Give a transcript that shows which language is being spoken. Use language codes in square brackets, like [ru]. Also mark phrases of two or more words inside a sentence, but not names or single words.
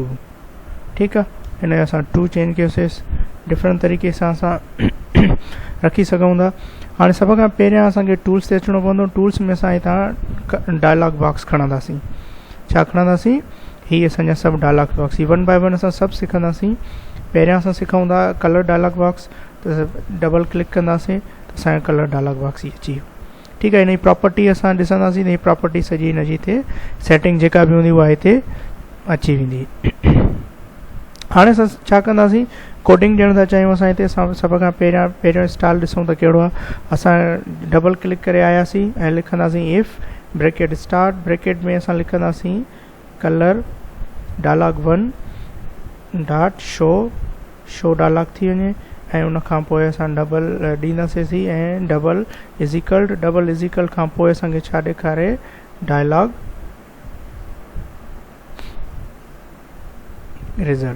[sd] ठीकु आहे, हिन असां 2 चेंज कयोसीं। डिफरेंट तरीक़े सां असां रखी सघूं था। हाणे सभ खां पहिरियां असांखे टूल्स ते अचिणो पवंदो। टूल्स में असां हितां [en] dialog box [sd] खणंदासीं। छा खणंदासीं? हीअ असांजा सभु [en] dialog box, one by one [sd] असां सभु सिखंदासीं। पहिरियां असां सिखूं था [en] color dialog box, [sd] त डबल क्लिक कंदासीं त असांजो [en] color dialog box [sd] ही अची वियो। ठीकु आहे, हिन जी प्रॉपर्टी असां ॾिसंदासीं। हिन जी प्रॉपर्टी सॼी हिनजी हिते सेटिंग जेका बि हूंदी उहा हिते अची वेंदी। हाणे असां छा कंदासीं? कोडिंग ॾियणु था चाहियूं असां हिते। सभ खां पहिरियों स्टाइल ॾिसूं त कहिड़ो आहे। असां [en] double click [sd] करे आयासीं ऐं लिखंदासीं [en] if bracket start, [sd] ब्रैकेट में असां लिखंदासीं [en] color dialog 1 dot show dialog [sd] थी वञे ऐं उनखां पोइ असां डबल ॾींदासीं ऐं [en] double equals [sd] खां पोइ असांखे छा ॾेखारे [en] dialog result.